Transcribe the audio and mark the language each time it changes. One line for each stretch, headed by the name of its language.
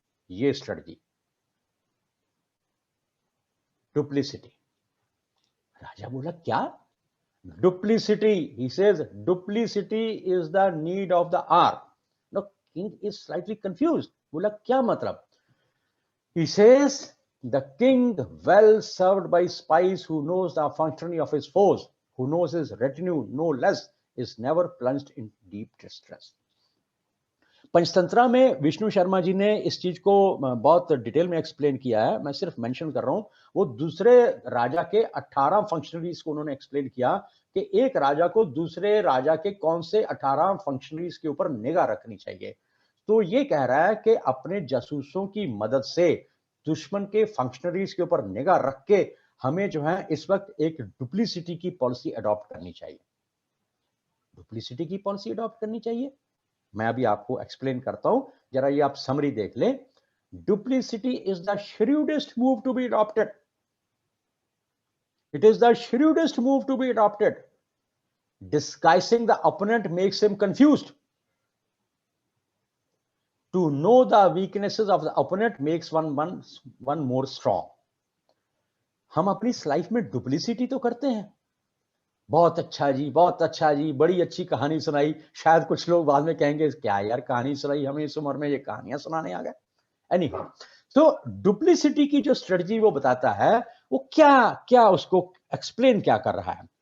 Hindi: ये strategy, duplicity. राजा बोला क्या? Duplicity.
English: He says duplicity is the need of the hour. No, king is slightly confused.
Hindi: बोला क्या मतलब?
English: He says the king, well served by spies who knows the functioning of his foes, who knows his retinue no less, is never plunged in deep distress.
Hindi: Panchatantra में विष्णु शर्मा जी ने इस चीज को बहुत detail में एक्सप्लेन किया है, मैं सिर्फ मेंशन कर रहा हूं। वो दूसरे राजा के 18 फंक्शनरीज को उन्होंने एक्सप्लेन किया कि एक राजा को दूसरे राजा के कौन से 18 फंक्शनरीज के ऊपर निगाह रखनी चाहिए। तो ये कह रहा है कि अपने जासूसों की मदद से दुश्मन के फंक्शनरीज के ऊपर निगाह रख के हमें जो है इस वक्त एक डुप्लीसिटी की पॉलिसी अडॉप्ट करनी चाहिए। डुप्लीसिटी की पॉलिसी अडॉप्ट करनी चाहिए। मैं अभी आपको एक्सप्लेन करता हूं, जरा ये आप समरी देख लें।
English: Duplicity is the shrewdest move to be adopted. It is the shrewdest move to be adopted. Disguising the opponent makes him confused. To know the weaknesses of the opponent makes one more strong.
Hindi: हम अपनी life में duplicity तो करते हैं, बहुत अच्छा जी, बहुत अच्छा जी, बड़ी अच्छी कहानी सुनाई। शायद कुछ लोग बाद में कहेंगे क्या यार कहानी सुनाई, हमें इस उम्र में ये कहानियां सुनाने आ गए। एनीहाउ, तो डुप्लीसिटी की जो स्ट्रेटजी वो बताता है, वो क्या क्या उसको एक्सप्लेन क्या कर रहा है।